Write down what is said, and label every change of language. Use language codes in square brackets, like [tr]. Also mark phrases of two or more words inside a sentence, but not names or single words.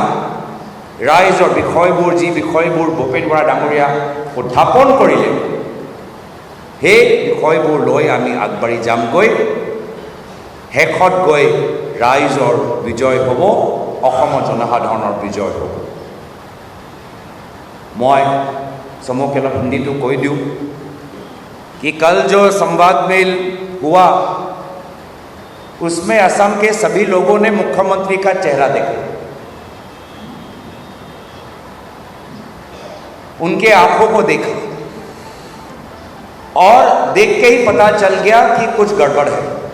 [as] ৰাইজৰ বিষয়বোৰ, যি বিষয়বোৰ ভূপেন বৰা ডাঙৰীয়া উত্থাপন কৰিলে, সেই বিষয়বোৰ লৈ আমি আগবাঢ়ি যামগৈ। শেষত গৈ ৰাইজৰ বিজয় হ'ব, অসমৰ জনসাধাৰণৰ বিজয় হ'ব। [hi] मैं समूह के हिंदी तो कह दूँ कि कल जो संवाद मेल हुआ उसमें असम के सभी लोगों ने मुख्यमंत्री का चेहरा देखा, उनके आंखों को देखा और देख के ही पता चल गया कि कुछ गड़बड़ है।